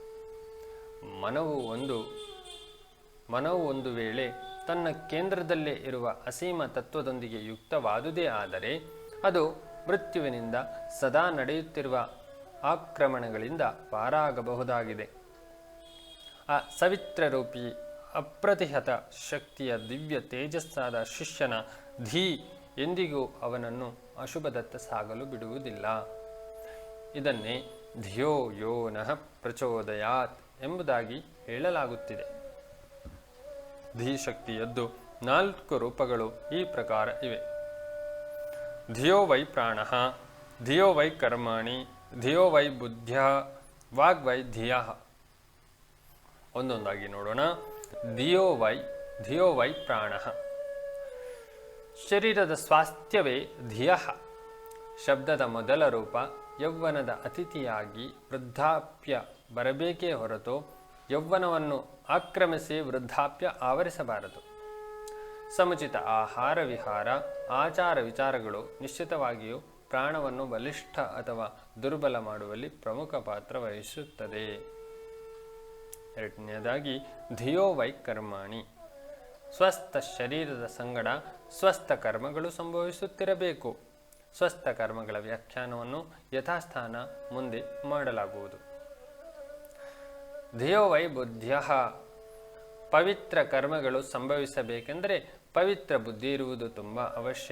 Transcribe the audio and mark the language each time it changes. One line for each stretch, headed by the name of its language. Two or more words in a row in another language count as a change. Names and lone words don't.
Kannada: ಮನವು ಒಂದು ವೇಳೆ ತನ್ನ ಕೇಂದ್ರದಲ್ಲೇ ಇರುವ ಅಸೀಮ ತತ್ವದೊಂದಿಗೆ ಯುಕ್ತವಾದುದೇ ಆದರೆ ಅದು ಮೃತ್ಯುವಿನಿಂದ ಸದಾ ನಡೆಯುತ್ತಿರುವ ಆಕ್ರಮಣಗಳಿಂದ ಪಾರಾಗಬಹುದಾಗಿದೆ. ಆ ಸವಿತ್ರರೂಪಿ ಅಪ್ರತಿಹತ ಶಕ್ತಿಯ ದಿವ್ಯ ತೇಜಸ್ಸಾದ ಶಿಷ್ಯನ ಧೀ ಎಂದಿಗೂ ಅವನನ್ನು ಅಶುಭದತ್ತ ಸಾಗಲು ಬಿಡುವುದಿಲ್ಲ. ಇದನ್ನೇ
Sanskrit: ಧಿಯೋ ಯೋ ನಃ ಪ್ರಚೋದಯಾತ್
Kannada: ಎಂಬುದಾಗಿ ಹೇಳಲಾಗುತ್ತಿದೆ. ಧೀಶಕ್ತಿಯದ್ದು 4 ರೂಪಗಳು ಈ ಪ್ರಕಾರ ಇವೆ.
Sanskrit: ಧಿಯೋ ವೈ ಪ್ರಾಣಃ, ಧಿಯೋ ವೈ ಕರ್ಮಾಣಿ, ಧಿಯೋ ವೈ ಬುದ್ಧ್ಯ, ವಾಗ್ವೈ ಧಿಯ.
Kannada: ಒಂದೊಂದಾಗಿ ನೋಡೋಣ.
Sanskrit: ಧಿಯೋ ವೈ ಪ್ರಾಣಃ.
Kannada: ಶರೀರದ ಸ್ವಾಸ್ಥ್ಯವೇ ಧಿಯ. ಶಬ್ದದ ಮೊದಲ ರೂಪ ಯೌವನದ ಅತಿಥಿಯಾಗಿ ವೃದ್ಧಾಪ್ಯ ಬರಬೇಕೇ ಹೊರತು ಯೌವನವನ್ನು ಆಕ್ರಮಿಸಿ ವೃದ್ಧಾಪ್ಯ ಆವರಿಸಬಾರದು. ಸಮುಚಿತ ಆಹಾರ ವಿಹಾರ ಆಚಾರ ವಿಚಾರಗಳು ನಿಶ್ಚಿತವಾಗಿಯೂ ಪ್ರಾಣವನ್ನು ಬಲಿಷ್ಠ ಅಥವಾ ದುರ್ಬಲ ಮಾಡುವಲ್ಲಿ ಪ್ರಮುಖ ಪಾತ್ರ ವಹಿಸುತ್ತದೆ.
Sanskrit: ಎರಡನೆಯದಾಗಿ ಧಿಯೋ ವೈ ಕರ್ಮಾಣಿ.
Kannada: ಸ್ವಸ್ಥ ಶರೀರದ ಸಂಗಡ ಸ್ವಸ್ಥ ಕರ್ಮಗಳು ಸಂಭವಿಸುತ್ತಿರಬೇಕು. ಸ್ವಸ್ಥ ಕರ್ಮಗಳ ವ್ಯಾಖ್ಯಾನವನ್ನು ಯಥಾಸ್ಥಾನ ಮುಂದೆ ಮಾಡಲಾಗುವುದು.
Sanskrit: ಧಿಯೋ ವೈ ಬುದ್ಧ್ಯ.
Kannada: ಪವಿತ್ರ ಕರ್ಮಗಳು ಸಂಭವಿಸಬೇಕೆಂದರೆ ಪವಿತ್ರ ಬುದ್ಧಿ ಇರುವುದು ತುಂಬ ಅವಶ್ಯ.